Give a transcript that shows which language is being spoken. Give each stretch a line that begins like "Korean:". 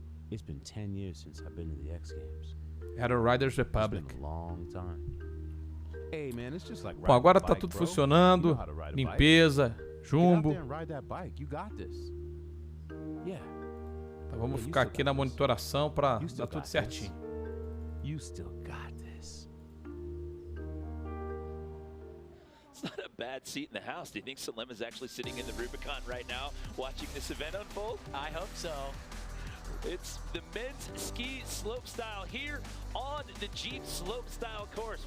English: It's been 10 years since I've been to the X Games.
Portuguese: Era o Riders Republic.
English: It's been a long time. Hey man, it's just like
Portuguese: Bom, agora tá tudo funcionando. Limpeza, jumbo. Então vamos ficar aqui na monitoração pra dar tudo certinho.
English: You still got this. It's not a bad seat in the house. Do you think Salim is actually sitting in the Rubicon right now watching this event unfold? I hope so. It's the men's ski slopestyle here on the Jeep Slopestyle course.